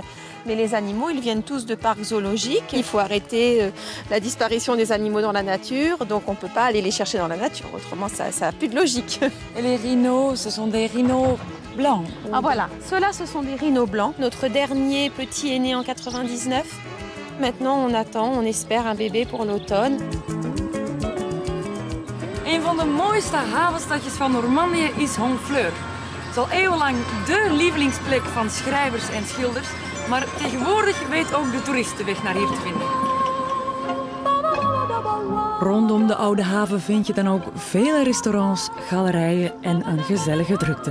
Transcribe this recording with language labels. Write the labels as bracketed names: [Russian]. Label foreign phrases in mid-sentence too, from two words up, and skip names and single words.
[French] Mais les animaux, ils viennent tous de parcs zoologiques. Il faut arrêter la disparition des animaux dans la nature, donc on ne peut pas aller les chercher dans la nature. Autrement, ça n'a plus de logique. Et les rhinos, ce sont des rhinos blancs? Ah voilà, ceux-là, ce sont des rhinos blancs. Notre dernier petit est né en 99. Maintenant, on attend, on espère un bébé pour l'automne. [Dutch] Een van de mooiste havenstadjes van Normandië is Honfleur. Het is al eeuwenlang dé lievelingsplek van schrijvers en schilders, maar tegenwoordig weet ook de toerist de weg naar hier te vinden. Rondom de oude haven vind je dan ook vele restaurants, galerijen en een gezellige drukte.